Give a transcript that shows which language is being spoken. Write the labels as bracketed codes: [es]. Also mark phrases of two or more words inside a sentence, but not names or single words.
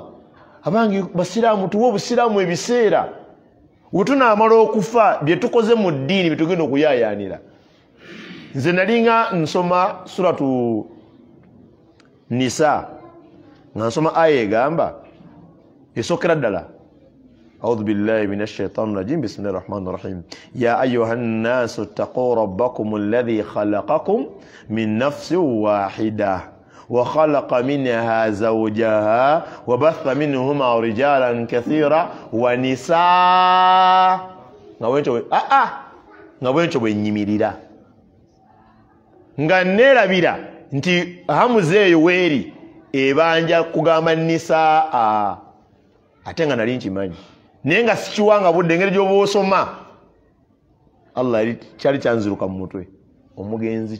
[lg] Abangi basiraamu tuwe obusiraamu ebiseera wetunaamala okufa bye tukoze mu ddiini bitugenda okuyaayaanira. Nze nalinga nsoma suratu Nisa nga nsoma aya egamba esookera ddala [ar] أعوذ بالله من الشيطان الرجيم بسم الله الرحمن الرحيم يا أيها الناس اتقوا ربكم الذي خلقكم من نفس واحدة وخلق منها زوجها وبث منهما رجالا كثيرا [lg] ونساء ngabwencho bwenyimirira nga nerabira nti hamuzeeyo weeri ebanja kugamba nisaa ate nga nali nkimanyi naye nga sikiwanga budde engeri gy'oba osoma Allah kyali kyanziruka mu mutwe omugenzi